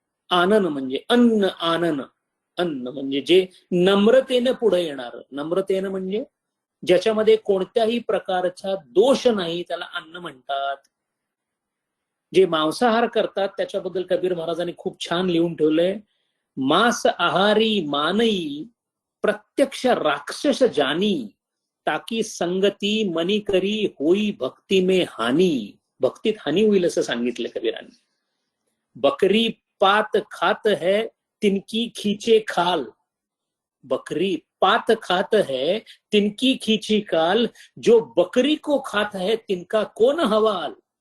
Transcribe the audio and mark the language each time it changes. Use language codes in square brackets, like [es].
[mr] आनन म्हणजे अन्न, आनन, अन्न म्हणजे जे नम्रतेनं पुढे येणार. नम्रतेनं म्हणजे ज्याच्यामध्ये कोणत्याही प्रकारचा दोष नाही त्याला अन्न म्हणतात. जे मांसाहार करतात त्याच्याबद्दल कबीर महाराजांनी खूप छान लिहून ठेवलंय. [hi] मांस आहारी मानई प्रत्यक्ष राक्षस जानी, ताकी संगती मनी करी होई भक्ती में हानी. [mr] भक्तीत हानी होईल असं सांगितलं कबीरांनी. [hi] बकरी पात खात है तिनकी खींचे खाल. बकरी पात खात है तिनकी खींची काल, जो बकरी को खात है तिनका कोण हवाल.